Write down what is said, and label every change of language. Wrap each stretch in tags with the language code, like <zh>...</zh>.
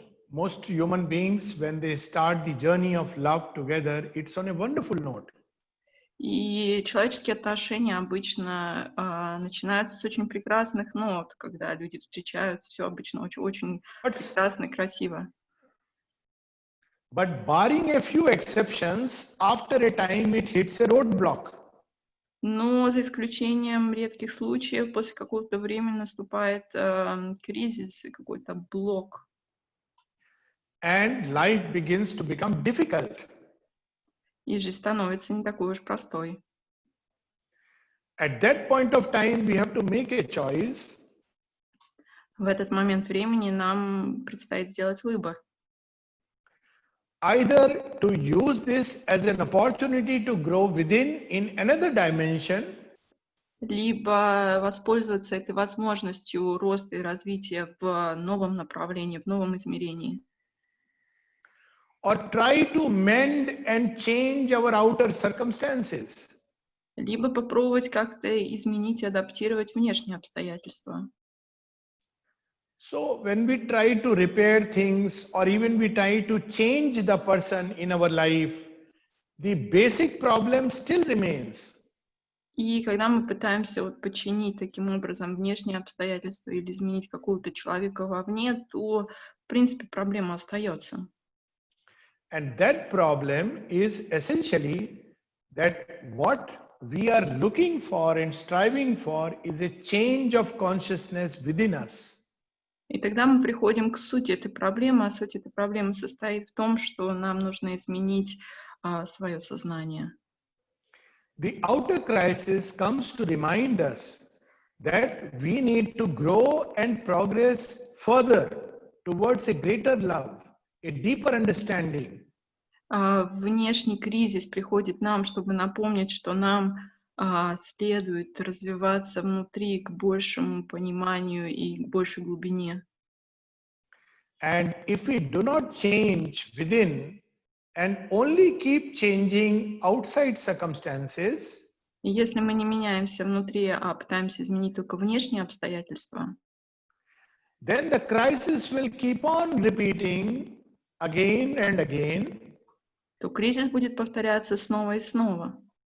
<en>Most human beings, when they start the journey of love together, it's on a wonderful note.</en> <ru>И человеческие отношения обычно начинаются с очень прекрасных нот, когда люди встречаются, все обычно очень прекрасно и красиво.</ru> <en>But barring a few exceptions, after a time it hits a roadblock.</en> <ru>Но за исключением редких случаев, после какого-то времени наступает кризис и какой-то блок.</ru> <en>And life begins to become difficult.</en> <ru>И жизнь становится не такой уж простой.</ru> <en>At that point of time, we have to make a choice.</en> <ru>В этот момент времени нам предстоит сделать выбор.</ru> <en>Either to use this as an opportunity to grow within in another dimension,</en> <ru>Либо воспользоваться этой возможностью роста и развития в новом направлении, в новом измерении.</ru> <en>or try to mend and change our outer circumstances.</en> <ru>Либо попробовать как-то изменить и адаптировать внешние обстоятельства.</ru> <en>So when we try to repair things or even we try to change the person in our life, the basic problem still remains.</en> <ru>И когда мы пытаемся починить таким образом внешние обстоятельства или изменить какого-то человека вовне, то, в принципе, проблема остается.</ru> <en>And that problem is essentially that what we are looking for and striving for is a change of consciousness within us.</en> <ru>И тогда мы приходим к сути этой проблемы, а суть этой проблемы состоит в том, что нам нужно изменить свое сознание.</ru> <en>The outer crisis comes to remind us that we need to grow and progress further towards a greater love, a deeper understanding.</en> <ru>Внешний кризис приходит нам, чтобы напомнить, что нам следует развиваться внутри к большему пониманию и к большей глубине.</ru> <en>And if we do not change within and only keep changing outside circumstances,</en> <ru>И если мы не меняемся внутри, а пытаемся изменить только внешние обстоятельства,</ru> <en>then the crisis will keep on repeating again and again</en> <ru>то кризис будет повторяться снова и снова,</ru>